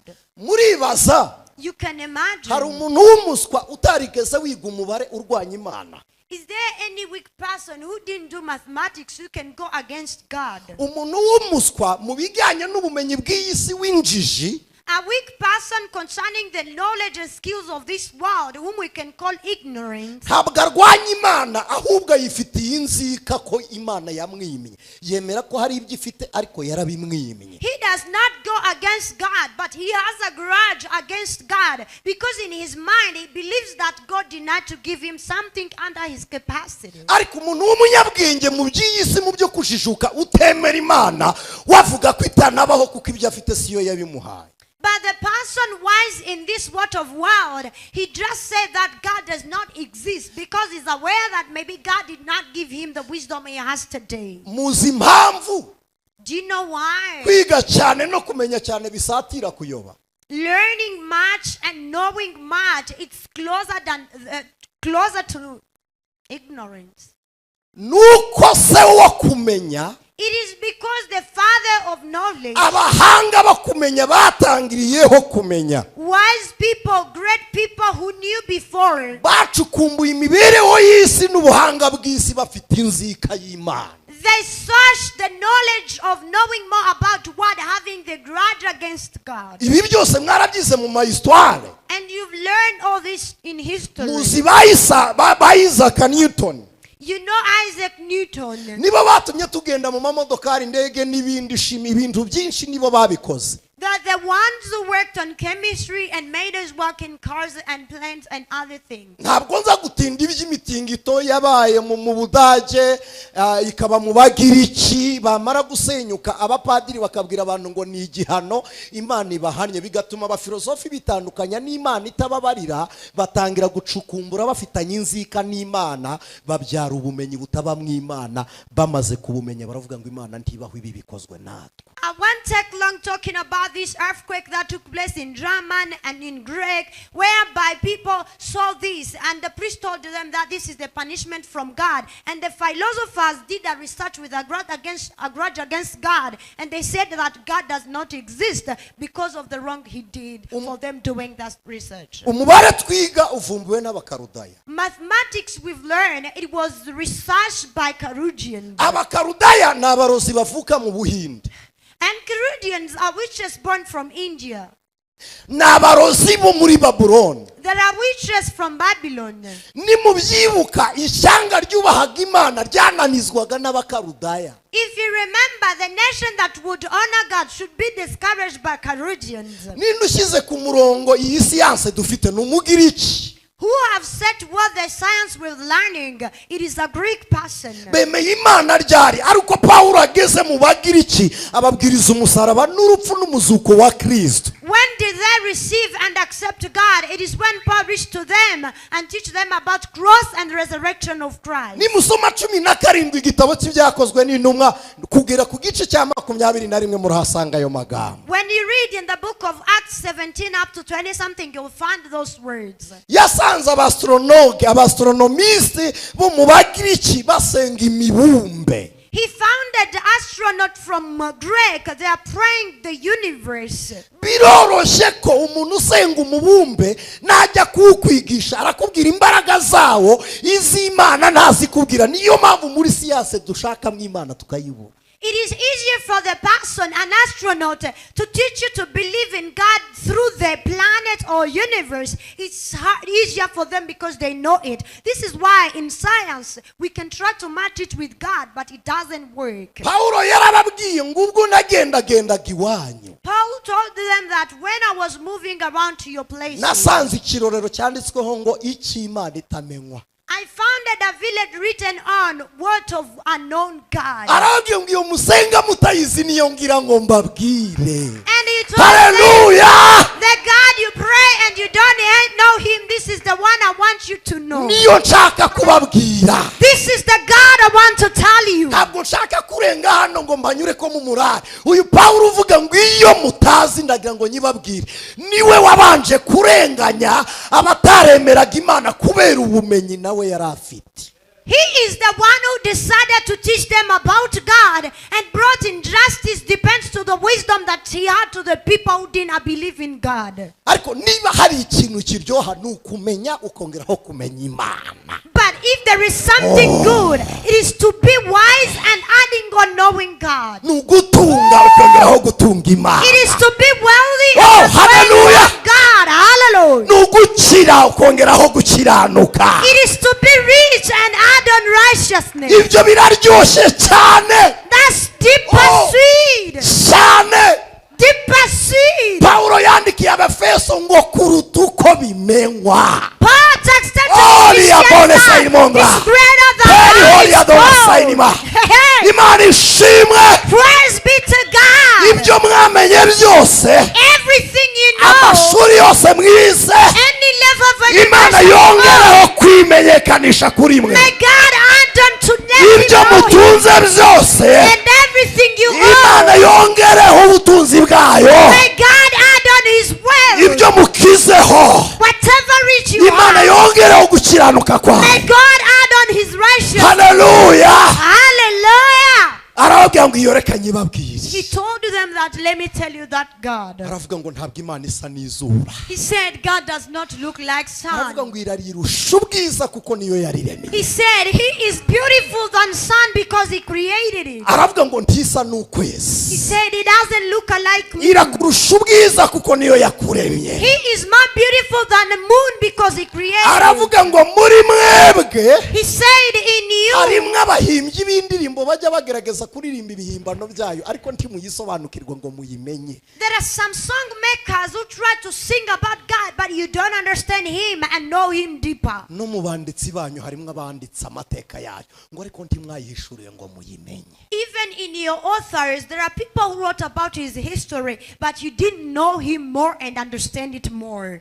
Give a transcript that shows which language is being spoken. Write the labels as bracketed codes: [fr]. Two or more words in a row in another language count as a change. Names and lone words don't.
[rw] Muribaza, [en] You can imagine. [rw] hari umuntu w'umuswa utarigeze wiga umubare urwanya Imana? [en] Is there any weak person who didn't do mathematics who can go against God? [rw] Umuntu w'umuswa mu bijyanye n'ubumenyi bw'iyi si w'injiji, [en] A weak person concerning the knowledge and skills of this world, whom we can call ignorant, [rw] ntabwo arwanya Imana, ahubwo yifitiye inzika ko Imana yamwimye. Yemera ko hari ibyo ifite ariko yarabimwimye. [en] he does not go against God, but he has a grudge against God because in his mind he believes that God did not to give him something under his capacity. [rw] Ariko umuntu w'umunyabwenge mu by'iyi si, mu byo kujijuka, utemera Imana, wavuga ko itanabaho kuko ibyo afite siyo yabimuhaye. [en] But the person wise in this world of world, he just said that God does not exist because he's aware that maybe God did not give him the wisdom he has today. [rw] Muzi impamvu [en] Do you know why? [rw] kwiga cyane no kumenya cyane bisatira kuyoba? [en] Learning much and knowing much, it's closer to ignorance. [rw] Nuko se wo kumenya, [en] It is because the father of knowledge, [rw] abahanga bakumenya batangiriyeho kumenya, [en] wise people, great people who knew before, [rw] bacukumbuye imibereho y'isi n'ubuhanga bw'isi bafite inzika y'Imana. [en] they searched the knowledge of knowing more about what, having the grudge against God. [rw] Ibi byose mwarabyize mu mahistware. [en] And you've learned all this in history. [rw] Muzi ba Isaac Newton, [en] You know Isaac Newton. [rw] nibo batumye tugenda mu mamodokari, indege n'ibindi, shimi, ibintu byinshi nibo babikoze. [en] That the ones who worked on chemistry and made us work in cars and planes and other things. [rw] Ntabwo nza gutinda iby'imitingito yabaye mu Budage, ikaba mu Bagiriki, bamara gusenyuka abapadiri bakabwira abantu ngo ni igihano Imana ibahannye, bigatuma abafilosofi bitandukanya n'Imana itababarira, batangira gucukumbura bafitanye inzika n'Imana, babyara ubumenyi butaba mu Imana. Bamaze kubumenya baravuga ngo Imana ntibaho, ibi bikozwe natwe. [en] I won't take long talking about this earthquake that took place in German and in Greek, whereby people saw this and the priest told them that this is the punishment from God. And the philosophers did a research with a grudge against God, and they said that God does not exist because of the wrong he did for them doing that research. [rw] Umubare twiga uvumbuwe n'abakarudaya. [en] Mathematics, we've learned, it was researched by Carudians. [rw] Abakarudaya ni abarozi bavuka mu Buhinde. [en] And Carudians are witches born from India. [rw] Ni abarozi bo muri Babuloni. [en] There are witches from Babylon. [rw] Nimubyibuka, ishyanga ryubahaga Imana ryananizwaga n'abakarudaya. [en] If you remember, the nation that would honor God should be discouraged by Carudians, [rw] Ninde ushyize ku murongo iyi siyanse dufite? Ni Umugiriki. [en] who have set what the science with learning. It is a Greek person. [rw] Bemeye Imana ryari? Ariko Pawulo ageze mu Bagiriki ababwiriza umusaraba n'urupfu n'umuzuko wa Kristo. [en] When did they receive and accept God? It is when Paul reached to them and teach them about cross and resurrection of Christ. [rw] Nimusoma 17 igitabo cy'ibyakozwe n'intumwa kugera ku gice cya 21 murahasanga ayo magambo. [en] When you read in the book of Acts 17 up to 20 something, you'll find those words. [rw] Yasanze abastronomiste bo mu Bagiriki basenga imibumbe. [en] He founded the astronaut from Greek. They are praying the universe. [rw] Biroroshye ko umuntu usenga umubumbe najya kuwukwigisha arakubwira imbaraga zawo, iz'Imana ntazikubwira. Niyo mpamvu muri siyanse dushaka mu Imana tukayibura. [en] It is easier for the person, an astronaut, to teach you to believe in God through the planet or universe. It's easier for them because they know it. This is why in science we can try to match it with God, but it doesn't work. [rw] Pawulo yarababwiye ngo ubwo nagendagendaga iwanyu, [en] Paul told them that when I was moving around to your place, [rw] nasanze ikirorero cyanditsweho ngo icy'Imana itamenywa. [en] I founded a village written on word of unknown God. [rw] Arababwiye ngo iyo musenga mutayizi niyo ngira ngo mbabwire. [en] And he told Hallelujah! them, the God you pray and you don't know him, this is the one I want you to know. [rw] niyo nshaka kubabwira. [en] This is the God I want to tell you. [rw] Ntabwo nshaka kurenga hano ngo mbanyure ko mu murari. Uyu Pawulo uvuga ngo iyo mutazi ndagira ngo nyibabwire, niwe wabanje kurenganya abataremeraga Imana kubera ubumenyi nawe yari afite. [en] He is the one who decided to teach them about God and brought injustice depends to the wisdom that he had to the people who did not believe in God. [rw] Ariko niba hari ikintu kiryoha nukumenya ukongeraho kumenya Imana. [en] But if there is something good, it is to be wise and adding on knowing God. [rw] Nugutunga ukongeraho gutunga Imana. [en] It is to be wealthy Oh, and hallelujah. God. Hallelujah. [rw] Nugukira ukongeraho gukiranuka. [en] It is to be rich and add on righteousness. [rw] Ibyo biraryoshye cyane. [en] That's deeper seed. [rw] Cyane. [en] Deeper seed. [rw] Pawulo yandikiye Abefeso ngo kuruta uko bimenywa. [en] Paul texted to the is greater than [rw] Imana ishimwe. [en] Praise be to God. [rw] Ibyo mwamenye byose, [en] Everything you know, [rw] amashuri yose mwize, [en] any level of [rw] Imana [en] education, [rw] yongereho kwimenyekanisha kuri mwe. [en] may God add unto [rw] Ibyo [en] them [rw] mutunze byose, [en] and everything you [rw] Imana [en] own. [rw] yongereho ubutunzi bwayo. [en] May God add on his wealth. [rw] Ibyo mukizeho, [en] Whatever rich you [rw] Imana [en] are, [rw] yongereho gukiranuka kwayo. [en] may God add on his righteousness. Hallelujah. Hallelujah. [rw] Arababwira ngo iyo reka nyibabwire. [en] He told them that, let me tell you that God. [rw] Aravuga ngo ntabwo Imana isa n'izuba. [en] He said God does not look like [rw] Aravuga [en] sun. [rw] ngo irarirusha ubwiza kuko niyo yariremye. [en] He said he is beautiful than sun because he created it. [rw] Aravuga ngo ntisa [en] He [rw] n'ukwezi. [en] said he doesn't look alike me. [rw] Irakurusha ubwiza kuko niyo yakuremye. [en] He is more beautiful than the moon because he created it. [rw] Aravuga ngo muri mwebwe [en] He said in you, [rw] harimwo abahimbyi b'indirimbo bajya bagerageza kuririmba ibihimbano byayo ariko ntimuyisobanukirwe ngo muyimenye. [en] there are some song makers who try to sing about God, but you don't understand him and know him deeper. [rw] No mu banditsi banyu harimwo abanditse amateka yayo ngo ariko ntimwayihishuriye ngo muyimenye. [en] Even in your authors, there are people who wrote about his history, but you didn't know him more and understand it more.